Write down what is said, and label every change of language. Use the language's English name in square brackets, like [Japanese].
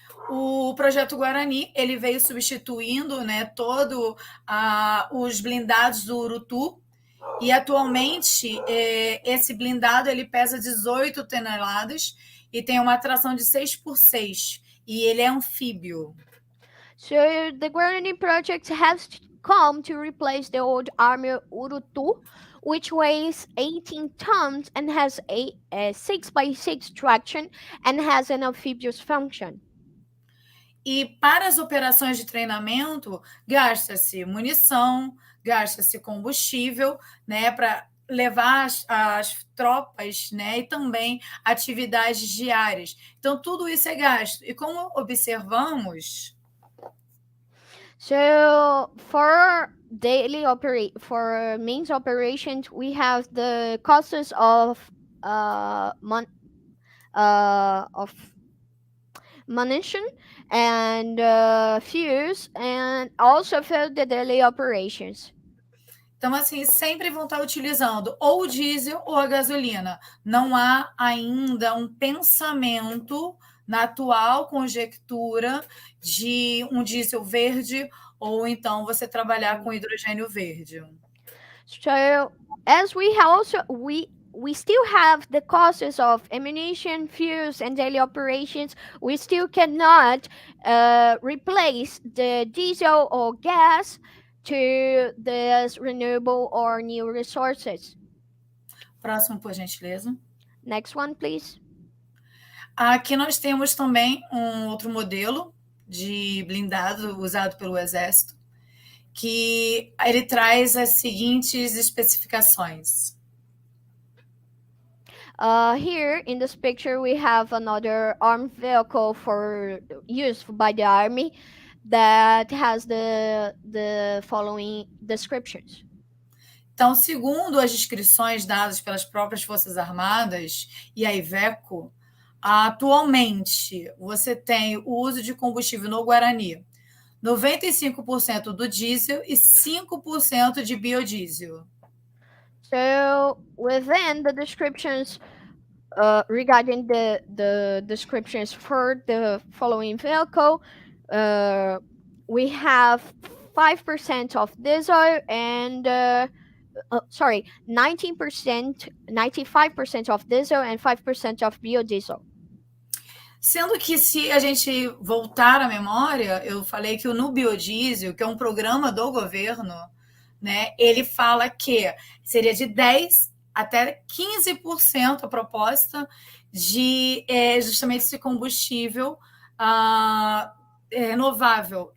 [Portuguese] O Projeto Guarani ele veio substituindo, né, todo os blindados do Urutu E atualmente esse blindado ele pesa 18 toneladas e tem uma tração de 6x6 e ele é anfíbio. [English] So the Guarani project has come to replace the old Army Urutu, which weighs 18 tons and has a 6x6 traction and has an amphibious function. [Portuguese] E para as operações de treinamento, gasta-se munição, gasta-se combustível, né, para levar as tropas, né, e também atividades diárias. Então, tudo isso é gasto. E como observamos... [English] So for main operations, we have the costs of munition and fuels, and also for the daily operations. [Portuguese] Então, assim, sempre vão estar utilizando ou o diesel ou a gasolina. Não há ainda um pensamento na atual conjectura de um diesel verde ou então você trabalhar com hidrogênio verde. [English] So, as we still have the costs of ammunition, fuels, and daily operations, we still cannot replace the diesel or gas to this renewable or new resources. [Portuguese] Próximo, por gentileza. [English] Next one, please. [Portuguese] Aqui nós temos também um outro modelo de blindado usado pelo Exército, que ele traz as seguintes especificações. [English] Here in this picture, we have another armed vehicle for use by the Army that has the following descriptions. [Portuguese] Então, segundo as descrições dadas pelas próprias Forças Armadas e a Iveco, atualmente você tem o uso de combustível no Guarani, 95% do diesel e 5% de biodiesel. [English] So within the descriptions, regarding the descriptions for the following vehicle, we have 5% of diesel and 95% of diesel and 5% of biodiesel. [Portuguese] Sendo que, se a gente voltar à memória, eu falei que o No Biodiesel, que é um programa do governo, né, ele fala que seria de 10% até 15% a proposta de justamente esse combustível renovável.